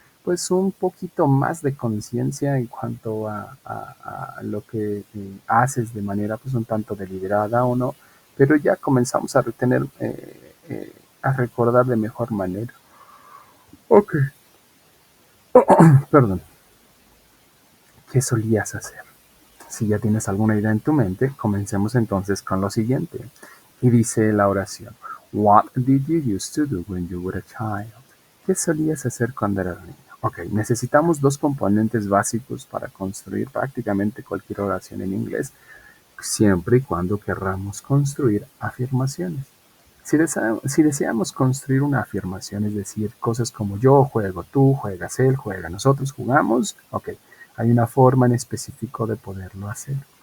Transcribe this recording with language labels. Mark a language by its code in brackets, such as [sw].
[es] pues un poquito más de conciencia en cuanto a lo que haces de manera pues un tanto deliberada o no, pero ya comenzamos a retener, a recordar de mejor manera. Ok, perdón, ¿qué solías hacer? Si ya tienes alguna idea en tu mente, comencemos entonces con lo siguiente. Y dice la oración, [en] What did you used to do when you were a child? [es] ¿Qué solías hacer cuando eras niño? Ok, necesitamos dos componentes básicos para construir prácticamente cualquier oración en inglés, siempre y cuando querramos construir afirmaciones. Si deseamos construir una afirmación, es decir, cosas como yo juego, tú juegas, él juega, nosotros jugamos, ok, hay una forma en específico de poderlo hacer.